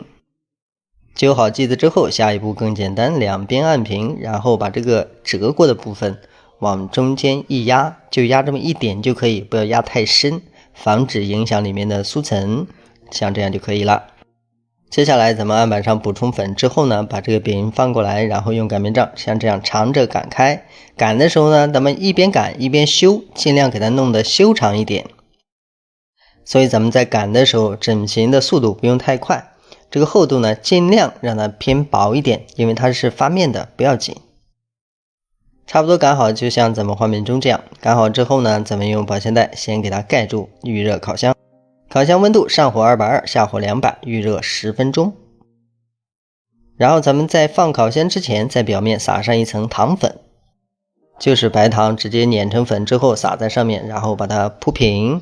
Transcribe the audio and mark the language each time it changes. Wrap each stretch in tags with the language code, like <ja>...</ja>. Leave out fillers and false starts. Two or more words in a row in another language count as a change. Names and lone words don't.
<zh>揪好劑子之後，下一步更簡單，兩邊按平，然後把這個折過的部分往中間一壓，就壓這麼一點就可以，不要壓太深，防止影響裡面的酥層，像這樣就可以了。接下來咱們案板上補充粉之後呢，把這個餅放過來，然後用擀面杖像這樣長着擀開。擀的時候呢，咱們一邊擀一邊修，盡量給它弄得修長一點。所以咱們在擀的時候，整形的速度不用太快，這個厚度呢，盡量讓它偏薄一點，因為它是發面的，不要緊。差不多擀好，就像咱們畫面中這樣。擀好之後呢，咱們用保鮮袋先給它蓋住，預熱烤箱。烤箱溫度上火220，下火200，預熱10分鐘。然後咱們在放烤箱之前，在表面撒上一層糖粉，就是白糖直接碾成粉之後撒在上面，然後把它鋪平。</zh>